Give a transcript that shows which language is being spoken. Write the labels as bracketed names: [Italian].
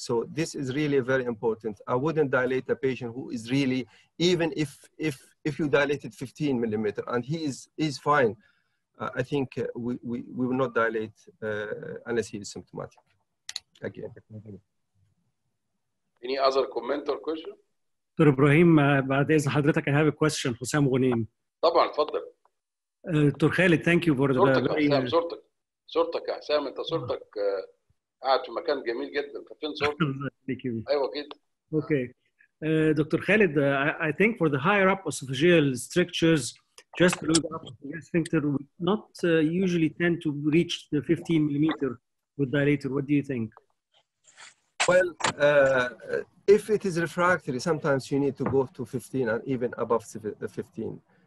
[English] So this is really very important. I wouldn't dilate a patient who is really, even if you dilated 15 millimeter and he is fine, I think we will not dilate unless he is symptomatic. Again. Any other comment or question? [Arabic] دكتور ابراهيم بعد اذن حضرتك [English] I have a question. [Arabic] حسام غنيم. طبعا اتفضل. [English] doctor خالد thank you for [Arabic] صورتك يا حسام، صورتك يا حسام، انت صورتك قاعد في مكان جميل جدا، فين صورتك؟ ايوه كده. [English] Okay. Dr. Khalid, I think for the higher up esophageal strictures, just below the upper sphincter, we not usually tend to reach the 15 millimeter with dilator. What do you think? Well, if it is refractory, sometimes you need to go to 15 and even above 15.